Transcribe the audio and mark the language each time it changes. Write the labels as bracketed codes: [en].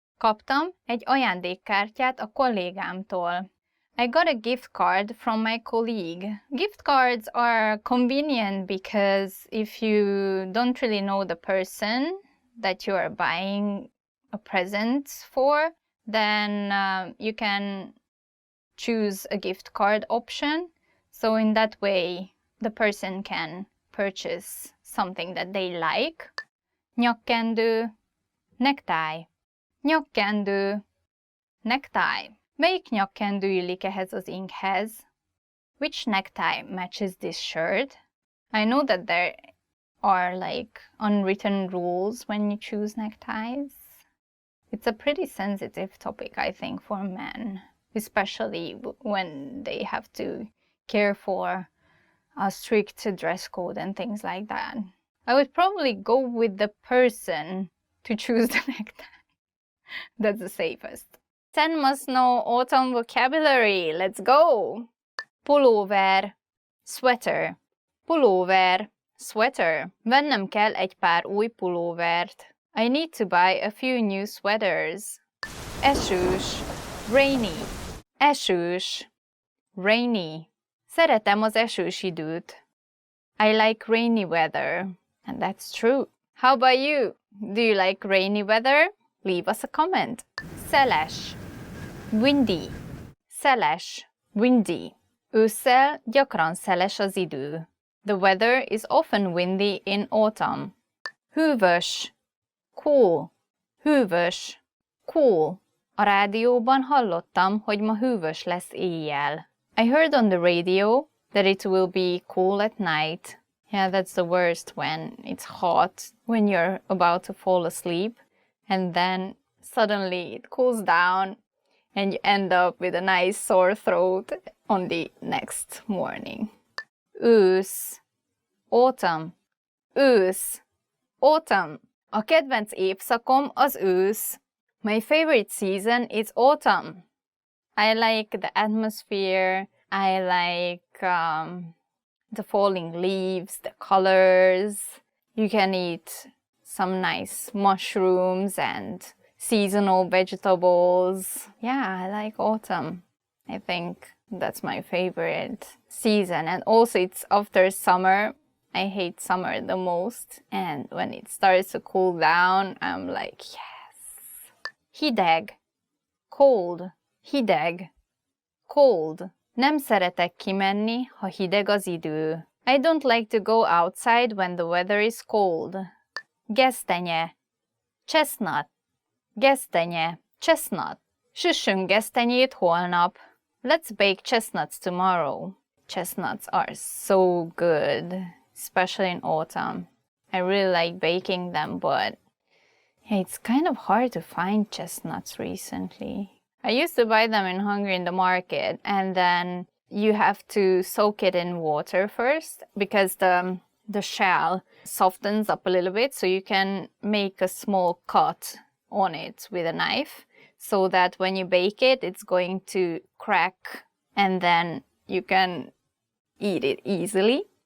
[hu] Kaptam egy ajándékkártyát a kollégámtól. [en] I got a gift card from my colleague. Gift cards are convenient because if you don't really know the person that you are buying a present for, then you can choose a gift card option. So in that way, the person can purchase something that they like. [hu] Nyakkendő, [en] necktie. [hu] Nyakkendő, necktie. Melyik nyakkendő illik ehhez az inkhez? [en] Which necktie matches this shirt? I know that there are like unwritten rules when you choose neckties. It's a pretty sensitive topic, I think, for men, especially when they have to care for a strict dress code and things like that. I would probably go with the person to choose the necktie. That's the safest. 10 must-know autumn vocabulary. Let's go! [hu] Pulóver, [en] sweater. [hu] Pulóver, sweater. Vennem kell egy pár új pulóvert. [en] I need to buy a few new sweaters. [hu] Esős, [en] rainy. [hu] Esős, rainy. Szeretem az esős időt. [en] I like rainy weather. And that's true. How about you? Do you like rainy weather? Leave us a comment. [hu] Szeles, [en] windy. [hu] Szeles, [en] windy. [hu] Ősszel gyakran szeles az idő. [en] The weather is often windy in autumn. [hu] Hűvös, [en] cool. [hu] Hűvös, cool. A rádióban hallottam, hogy ma hűvös lesz éjjel. [en] I heard on the radio that it will be cool at night. Yeah, that's the worst when it's hot, when you're about to fall asleep, and then suddenly it cools down and you end up with a nice sore throat on the next morning. Ősz, autumn. Ősz, autumn. A kedvenc évszakom az ősz. My favorite season is autumn. I like the atmosphere, I like the falling leaves, the colors. You can eat some nice mushrooms and seasonal vegetables. Yeah, I like autumn. I think that's my favorite season. And also it's after summer I hate summer the most, and when it starts to cool down, I'm like, yes. [hu] Hideg, [en] cold, [hu] hideg, cold. Nem szeretek kimenni, ha hideg az idő. [en] I don't like to go outside when the weather is cold. [hu] Gesztenye, [en] chestnut, [hu] gesztenye, chestnut. Süssünk gesztenyét holnap. [en] Let's bake chestnuts tomorrow. Chestnuts are so good, especially in autumn. I really like baking them, but it's kind of hard to find chestnuts recently. I used to buy them in Hungary in the market, and then you have to soak it in water first because the shell softens up a little bit, so you can make a small cut on it with a knife so that when you bake it, it's going to crack and then you can eat it easily.